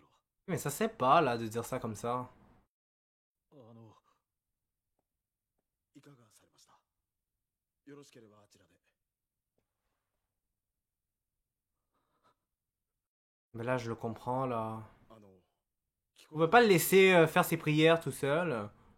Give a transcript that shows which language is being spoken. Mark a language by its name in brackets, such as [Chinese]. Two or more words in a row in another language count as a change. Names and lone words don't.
[French] Mais ça c'est pas, là, de dire ça comme ça. [Japanese] いかがされました？よろしければあちらで。 [French] Mais là, je le comprends, là. On peut pas le laisser faire ses prières tout seul.